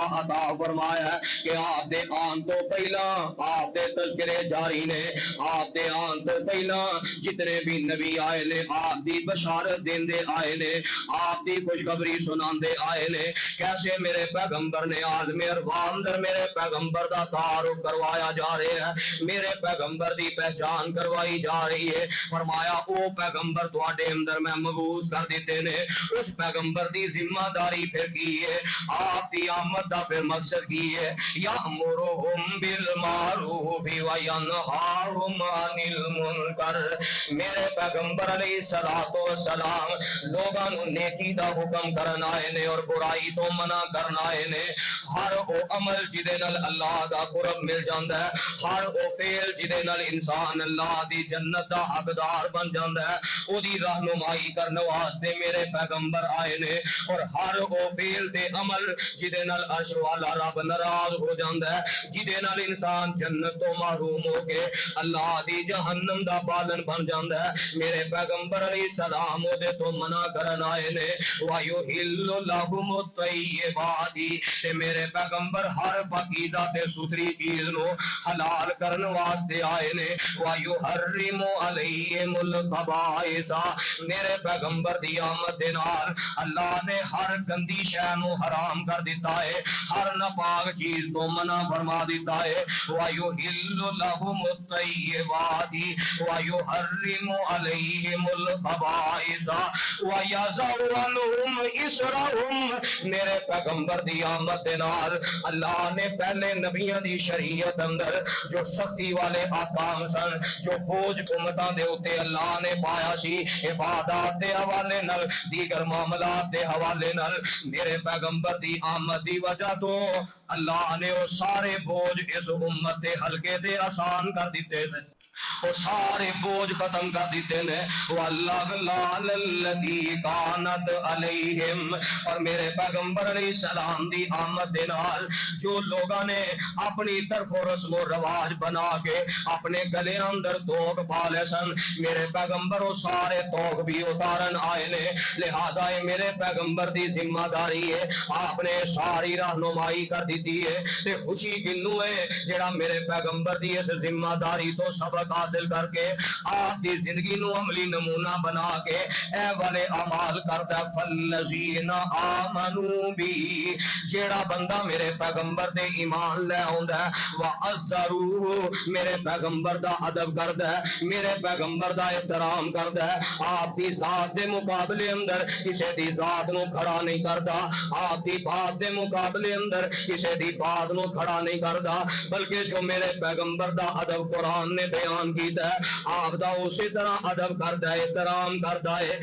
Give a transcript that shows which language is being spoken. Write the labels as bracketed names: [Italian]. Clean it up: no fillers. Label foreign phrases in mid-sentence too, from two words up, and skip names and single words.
[Punjabi] عطا فرمایا ہے کہ آپ دے آن تو پہلا آپ دے تذکرے جاری نے، آپ دے آن تو پہلا جتنے بھی نبی آئے نے آپ دی دی بشارت دیندے آئے نے، آپ دی خوشخبری سناندے آئے نے، کیسے میرے پیغمبر نے عالم ارواح اندر میرے پیغمبر دا تعارف کروایا جا رہا ہے، میرے پیغمبر دی پہچان کروائی جا رہی ہے۔ فرمایا او پیغمبر تواڈے اندر میں مبعوث کر دیتے نے، اس پیغمبر دی ذمہ داری پھر کی ہے، آپ دی آمد دا پھر مقصد کی ہے، [Arabic] یامرہم بالمعروف وینہاہم عن المنکر۔ [Punjabi] میرے پیغمبر [Arabic] علیہ السلام [Punjabi] لوگاں نو نیکی دا حکم کرنا آئے نے اور برائی تو منع کرنا آئے نے۔ ہر او عمل جدے نال اللہ دا قرب مل جاندا ہے، ہر او فعل جدے نال انسان اللہ دی جنت دا حقدار بن جاندا ہے، او دی رہنمائی کرنے واسطے میرے پیغمبر آئے نے، اور ہر او فعل تے عمل جدے نال عرش والا رب ناراض ہو جاندا ہے، جدے نال انسان جنت تو محروم ہو کے اللہ دی جہنم دا پالن بن جاندا ہے، میرے پیغمبر [Arabic] علیہ السلام [Punjabi] او دے تو منع کرن آئے نے۔ [Arabic] وَيُحِلُّ لَهُمُ الطَّيِّبَاتِ، [Punjabi] تے میرے پیغمبر ہر پاکیزہ تے ستھری چیز نو حلال کرن واسطے آئے نے۔ [Arabic] وَيُحَرِّمُ عَلَيْهِمُ الْخَبَائِثَ، [Punjabi] میرے پیغمبر دی آمد دے نال اللہ نے ہر گندی شے نو حرام کر دیتا ہے، ہر ناپاک چیز تو منع فرما دیتا ہے۔ [Arabic] وَيُحِلُّ لَهُمُ الطَّيِّبَاتِ وَيُحَرِّمُ عَلَيْهِمُ الْخَبَائِثَ وَيَضَعُ عَنْهُمْ إِصْرَهُمْ، [Punjabi] میرے پیغمبر دی آمد دے نال اللہ نے پہلے نبیوں دی شریعت اندر جو سختی والے احکام سن، جو بوجھ امتاں دے اوتے اللہ نے پایا سی عبادات دے حوالے نال، دیگر معاملات دے حوالے نال، میرے پیغمبر دی آمد دی وجہ تو اللہ نے وہ سارے بوجھ اس امت دے ہلکے تے آسان کر دیتے ہیں، وہ سارے بوجھ ختم کر دیتے ہیں۔ [Arabic] وَالْأَغْلَالَ الَّتِي كَانَتْ عَلَيْهِمْ، [Punjabi] اور میرے پیغمبر [Arabic] علیہ السلام [Punjabi] دی آمد دے نال جو لوگاں نے اپنی طرف رسم و رواج بنا کے اپنے گلے اندر توق پالے سن، میرے پیغمبر وہ سارے توق بھی اتارن آئے نے، لہذا میرے پیغمبر دی ذمہ داری ہے، آپ نے ساری رہنمائی کر دیتی ہے، تے خوشی کنوں ہے جڑا میرے پیغمبر دی اس ذمہ داری تو سبق حاصل کر کے آپ دی زندگی نو عملی نمونہ بنا کے اے والے اعمال کردا۔ [Arabic] فالذین آمنوا بی، [Punjabi] جیڑا بندہ میرے پیغمبر دے ایمان لے آوندا ہے، وعزروہ، میرے پیغمبر دا ادب کردا ہے، میرے پیغمبر دا احترام کردا ہے، آپ دی ذات دے مقابلے اندر کسے دی ذات نو کھڑا نہیں کردا، آپ دی بات دے مقابلے اندر کسے دی بات نو کھڑا نہیں کردا، بلکہ جو میرے پیغمبر دا ادب قرآن نے بیان کیتا ہے آپ دا اسی طرح ادب کردا ہے، احترام کردا ہے۔